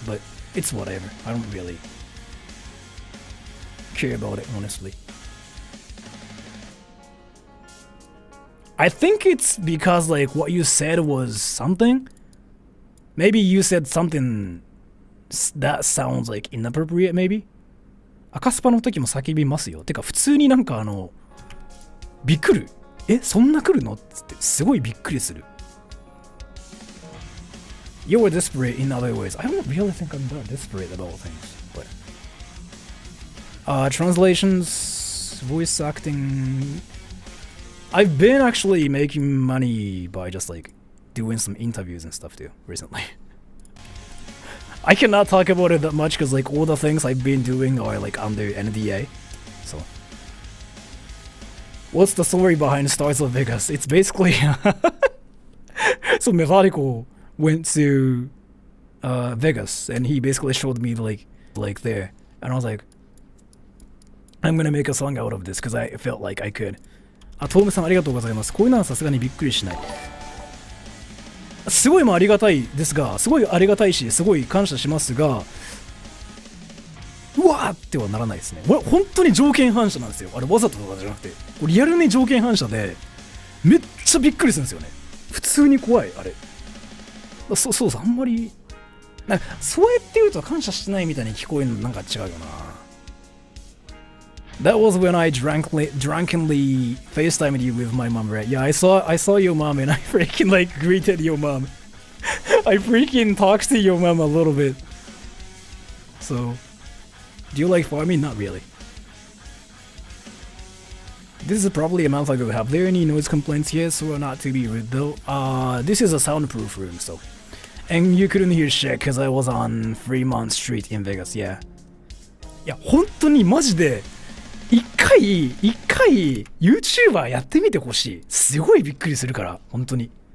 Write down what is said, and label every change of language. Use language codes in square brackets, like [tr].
[en] But it's whatever. I don't really care about it, honestly. I think it's because like what you said was something. Maybe you said something that sounds like inappropriate, maybe. [ja] 赤スパの時も叫びますよ。てか普通になんかびっくり。そんな来るのってすごいびっくりする。 [en] You were desperate in other ways. I don't really think I'm that desperate about things. But translations, voice acting. I've been actually making money by just like doing some interviews and stuff too recently. I cannot talk about it that much because like all the things I've been doing are like under NDA. So what's the story behind Stars of Vegas? It's basically so Methodical went to Vegas and he basically showed me like there, and I was like, I'm gonna make a song out of this because I felt like I could. [ja] あ、トームさんありがとうございます。こういうのはさすがにびっくりしない。すごいもありがたいですが、すごいありがたいし、すごい感謝しますが、うわーってはならないですね。これ本当に条件反射なんですよ。あれわざととかじゃなくて、これリアルに条件反射で、めっちゃびっくりするんですよね。普通に怖い、あれ。そう、あんまり、なんかそうやって言うと感謝してないみたいに聞こえるのなんか違うよな。 [en] That was when I drunkenly FaceTimed you with my mom, right? Yeah, I saw your mom and I freaking like greeted your mom. I freaking talked to your mom a little bit. So, do you like farming? Not really. This is probably a month ago. Have there any noise complaints? Yes or not to be rude though? This is a soundproof room, so. And you couldn't hear shit because I was on Fremont Street in Vegas, yeah. [ja] いや、本当にマジで一回 YouTuber やってみてほしい。すごいびっくりするから、本当に。